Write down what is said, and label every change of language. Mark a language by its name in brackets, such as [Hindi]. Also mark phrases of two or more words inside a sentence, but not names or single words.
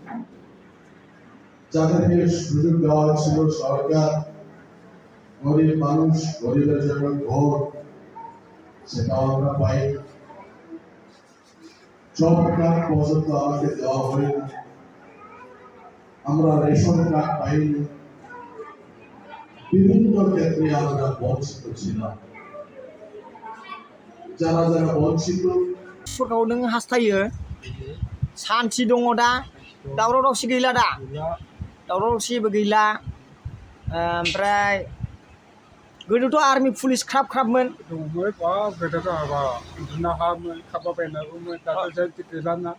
[Bangla] যাদেরকে সুযোগ দেওয়া ছিল সরকার গরিব মানুষ গরিবের জন্য ঘর সেটাও আমরা পাই জব কার্ড পর্যন্ত আমাকে দেওয়া হয়নি আমরা রেশন কার্ড পাইনি বিভিন্ন ক্ষেত্রে আমরা বঞ্চিত ছিলাম যারা বঞ্চিত [Bodo] सरकाराव नों हास्थायो सान्थि दङ दा दावराव दावसि गैला दा दावराव दावसिबो गैला ओमफ्राय गोदोथ' आर्मि पुलिस ख्राबमोन गोदोथ' हाबा उन्दुनो हायामोन खारलाबायनांगौमोन दाथ' जेबो गैलाना